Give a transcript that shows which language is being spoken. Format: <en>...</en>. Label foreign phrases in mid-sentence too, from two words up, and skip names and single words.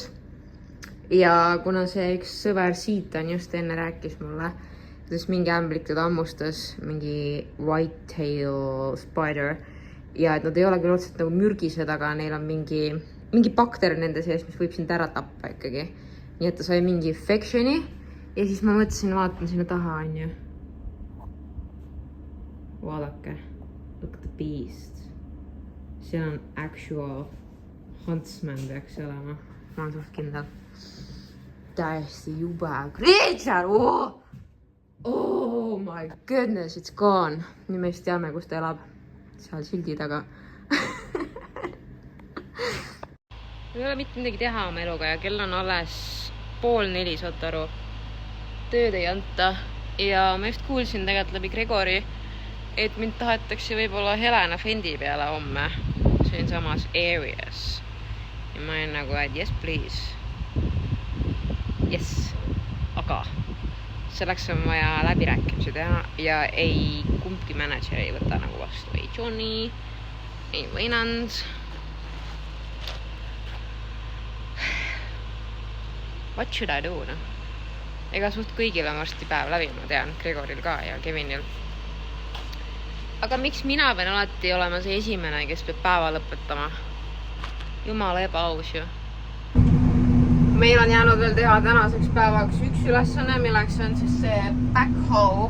<et>Ja kuna see üks sõber Siitan just enne rääkis mulle, kuidas mingi ämblik teda ammustas, mingi</et> <en>whitetail spider.</en> <et>Ja et nad ei ole küll otseselt nagu mürgised, aga neil on mingi bakter nende sees, mis võib sind ära tappa ikkagi. Nii et ta sai mingi infectioni. Ja siis ma mõtlesin, vaatan sinna taha, on ju. Vaadake,</et> <en>look at the beast.</en> <et>See on</et> <en>actual huntsman</en> <et>peaks olema. Ma olen suht kindel. Täiesti jube creature!</et> <en>Oh my goodness, it's gone.</en> <et>Nüüd me just teame, kus ta elab. Seal sildi taga. Ei ole mitte midagi teha oma eluga ja kell on alles 3:30, saad aru. Tööd ei anta. Ja ma just kuulsin tegelikult läbi Gregori, et mind tahetakse võib-olla Helena Fendi peale homme. See on samas areas. Ja ma olen nagu, et</et> <en>yes, please. Yes.</en> <et>Aga selleks on vaja läbirääkimisi teha ja ei kumbki manager ei võta nagu vastu. Ei Johnny, ei Veinand.</et> <en>What should I do? No?</en> <et>Ega suht kõigil on varsti päev läbi, ma tean. Gregoril ka ja Kevinil. Aga miks mina pean alati olema see esimene, kes peab päeva lõpetama? Jumala ebaaus ju. Meil on jäänud veel teha tänaseks päevaks üks ülesanne, milleks on siis see backhoe.</et>